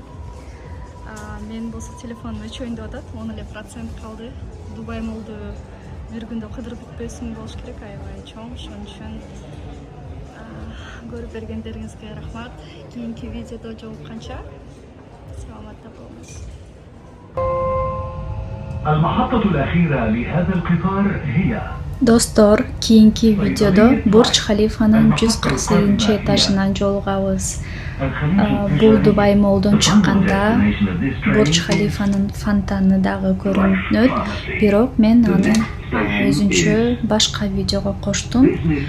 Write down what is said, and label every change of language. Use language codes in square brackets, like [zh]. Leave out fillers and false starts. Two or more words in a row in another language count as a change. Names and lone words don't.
[ky] Мен болсо телефонум өчөйүн деп атат. 10% калды. Дубай молду бир күндө кыдырып бүтпөсүн болуш керек. Аябай чоң, ошон үчүн көрүп бергендериңизге рахмат. Кийинки видеодо жолукканча саламатта болуңуз. [ar] المحطة الأخيرة لهذا القطار هي [ky] Достор, кийинки видеодо Бурдж Халифанын 148 этажынан жолугабыз. Бул Дубай молдон чыкканда Бурдж Халифанын фонтаны дагы көрүнөт, бирок мен аны өзүнчө башка видеого коштум.